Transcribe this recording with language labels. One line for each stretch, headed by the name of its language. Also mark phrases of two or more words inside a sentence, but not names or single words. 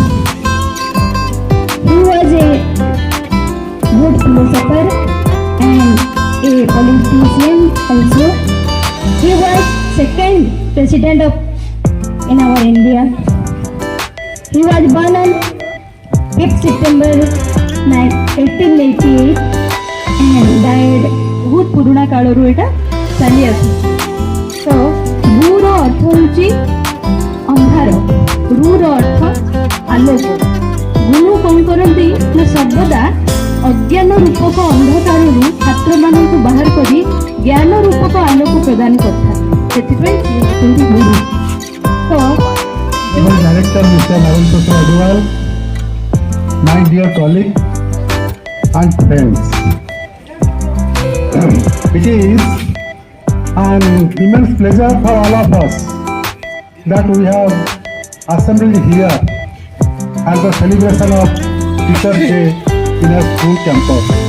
English: He was a good philosopher and a politician also. He was second president of in our India. He was born on 5th September 1888 and died
Odia: ବହୁତ ପୁରୁଣା କାଳରୁ ଏଇଟା ଚାଲି ଆସୁଛି। ତ ଗୁର ଅର୍ଥ ହେଉଛି ଅନ୍ଧାର, ରୁର ଅର୍ଥ ଆଲୋକ। ଗୁରୁ କ'ଣ କରନ୍ତି ନା ସର୍ବଦା ଅଜ୍ଞାନ ରୂପକ ଅନ୍ଧକାରରୁ ଛାତ୍ରମାନଙ୍କୁ ବାହାର କରି ଜ୍ଞାନ ରୂପକ ଆଲୋକ ପ୍ରଦାନ କରିଥାନ୍ତି, ସେଥିପାଇଁ ସେ ହେଉଛନ୍ତି ଗୁରୁ। ତ
English: Our director Mr. Navin Prasad Agarwal, my dear colleague and friends, it is an immense pleasure for all of us that we have assembled here at the celebration of Teachers' Day in a school campus.